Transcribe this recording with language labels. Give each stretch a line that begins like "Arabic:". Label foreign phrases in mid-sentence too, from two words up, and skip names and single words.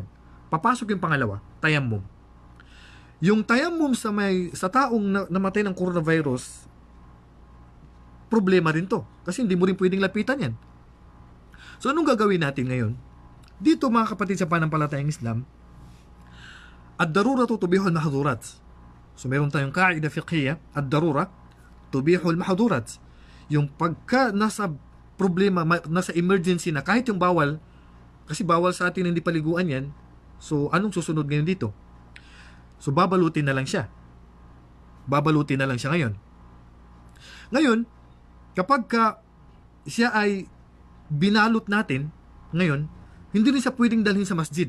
Filipino: Papasok yung pangalawa, tayammum. Yung tayammum sa taong namatay ng coronavirus, problema rin to. Kasi hindi mo rin pwedeng lapitan yan. So, anong gagawin natin ngayon? Dito mga kapatid sa panampalatayang Islam,
Arabic: الضرورة تبيح المحظورات.
Filipino: So meron tayong
Arabic: قاعدة فقهية، الضرورة تبيح المحظورات.
Filipino: Yung pagka nasa problema, nasa emergency na, kahit yung bawal, kasi bawal sa atin hindi paliguan yan, so anong susunod ngayon dito? So babalutin na lang siya. Babalutin na lang siya ngayon. Ngayon, kapag siya ay binalot natin, ngayon, hindi rin siya pwedeng dalhin sa masjid.